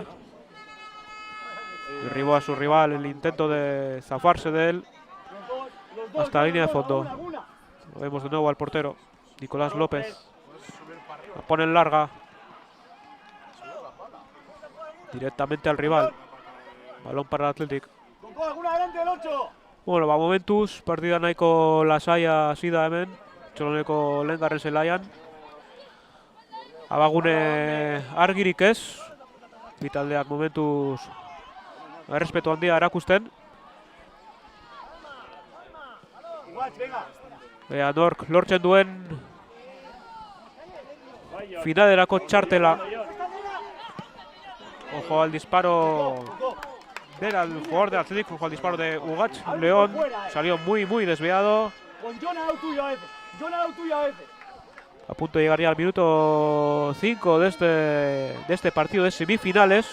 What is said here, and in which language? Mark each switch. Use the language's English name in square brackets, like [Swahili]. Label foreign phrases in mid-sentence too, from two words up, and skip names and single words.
[Spanish] Derribó a su rival el intento de zafarse de él hasta la línea de fondo. Lo vemos de nuevo al portero Nicolás López. La pone en larga directamente al rival. Balón para el Athletic. Bueno, va [Basque] Momentuz, partida nahiko lasaia hasi da hemen. Txoloneko lehengarren zelaian. Abagune argirik ez. Bi taldeak momentuz errespetu handia erakusten. Ea nork lortzen duen finalerako txartela. [Spanish] Ojo al disparo del jugador de Athletic, ojo al disparo de Ugach León. Salió muy desviado. A punto de llegar ya al minuto 5 de este partido de semifinales.